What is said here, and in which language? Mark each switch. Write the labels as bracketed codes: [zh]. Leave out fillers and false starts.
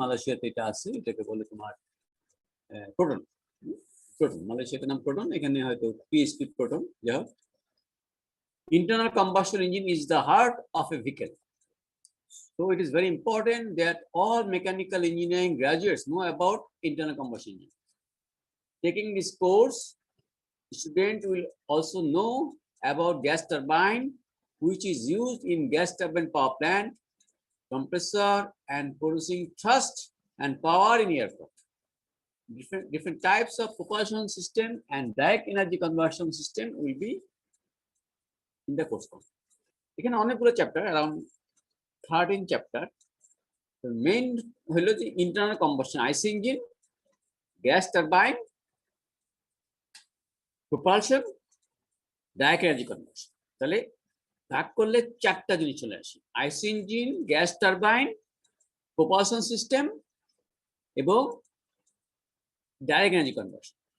[bn] মালয়েশিয়াতে এটা আছে, এটাকে বলে তোমার প্রোটন। মালয়েশিয়াতে নাম প্রোটন, এখানে হয়তো পিএইচপি প্রোটন। যাই হোক, [en] internal combustion engine is the heart of a vehicle, so it is very important that all mechanical engineering graduates know about internal combustion engine. Taking this course, student will also know about gas turbine, which is used in gas turbine power plant, compressor, and producing thrust and power in aircraft. Different types of propulsion system and direct energy conversion system will be in the course. [bn] এখানে অনেকগুলো chapter, around 13 chapter. Main হলো যে internal combustion, আইসি engine, gas turbine, propulsion, direct energy conversion. তাহলে ভাগ করলে 4টা জিনিস চলে আসে: আইসি engine, gas turbine, propulsion system এবং ডাইরেক্ট এনার্জি কনভার্সন।